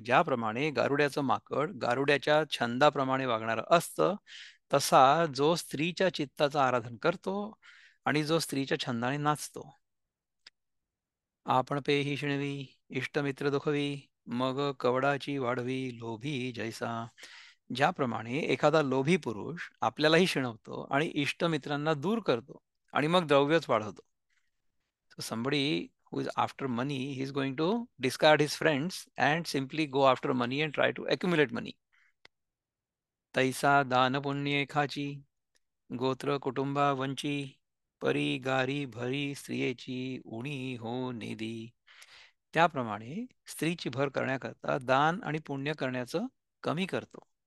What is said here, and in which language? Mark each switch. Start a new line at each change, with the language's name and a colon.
Marathi: ज्याप्रमाणे गारुड्याचं माकड गारुड्याच्या छंदाप्रमाणे वागणार असतं, तसा जो स्त्रीच्या चित्ताचं आराधन करतो आणि जो स्त्रीच्या छंदाने नाचतो. आपण पेही शिणवी इष्टमित्र दुखवी, मग कवडाची वाढवी लोभी जैसा. ज्याप्रमाणे एखादा लोभी पुरुष आपल्यालाही शिणवतो आणि इष्टमित्रांना दूर करतो आणि मग द्रव्यच वाढवतो.
English: So somebody who is after money, he is going to discard his friends and simply go after money and try to accumulate money.
Marathi: तैसा दान पुण्य खाची, गोत्र कुटुंबा वंची, परी गारी भरी स्त्रियेची उणी हो निधी. त्याप्रमाणे स्त्रीची भर करण्याकरता दान आणि पुण्य करण्याचं कमी करतो.